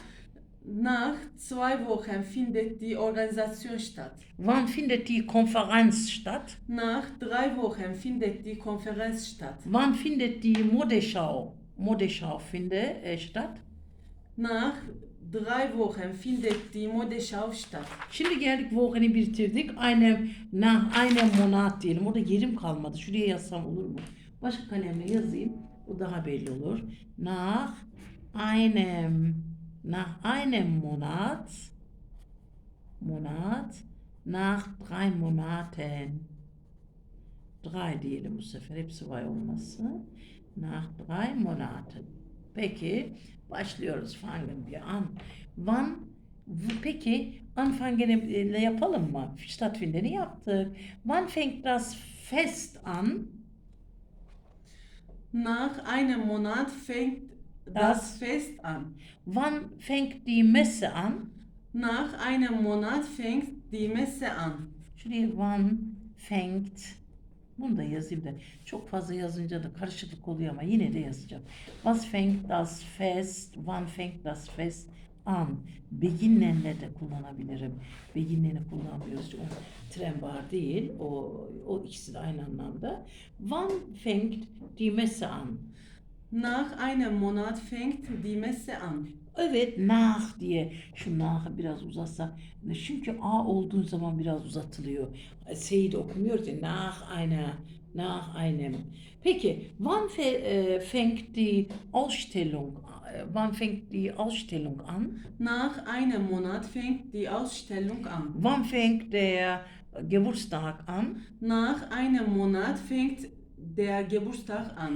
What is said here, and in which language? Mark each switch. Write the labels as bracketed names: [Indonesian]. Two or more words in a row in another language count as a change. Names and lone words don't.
[German] Nach 2 Wochen findet die Organisation statt. Wann findet die Konferenz statt? Nach 3 Wochen findet die Konferenz statt. Wann findet die Modeschau statt? Nach 3 Wochen findet die Modeschau statt. [Turkish] Şimdi geldik Wochen'i bitirdik. [German] Nach einem Monat [Turkish] diyelim. Orada yerim kalmadı. Şuraya yazsam olur mu? Başka kalemle yazayım. O daha belli olur. [German] Nach einem Monat, Nach 3 Monaten. [Turkish] 3 diyelim bu sefer. Hepsi vay olması. [German] Nach 3 Monaten. [Turkish] Peki başlıyoruz. [German] Fangen wir an. [Turkish] Peki anfangen ile yapalım mı? Stattfindeni yaptık. [German] Wann fängt das Fest an? Nach einem Monat fängt das Fest an. Wann fängt die Messe an? Nach einem Monat fängt die Messe an. Şuraya wann fängt. [Turkish] Bunu da yazayım da. Çok fazla yazınca da karışıklık oluyor ama yine de yazacağım. [German] Was fängt das Fest? Wann fängt das Fest an? [Turkish] Beginnen'le de kullanabilirim. Beginnen'i kullanmıyoruz. O tren bar değil. O ikisi de aynı anlamda. [German] Wann fängt die Messe an? Nach einem Monat fängt die Messe an. [Turkish] Evet, nach diye şu nach'ı biraz uzatsak. Çünkü a olduğu zaman biraz uzatılıyor. S'yi de okumuyoruz ya. [German] Nach einem. Peki, fängt die Ausstellung an? Nach einem Monat fängt die Ausstellung an. Wann fängt der Geburtstag an? Nach einem Monat fängt der Geburtstag an.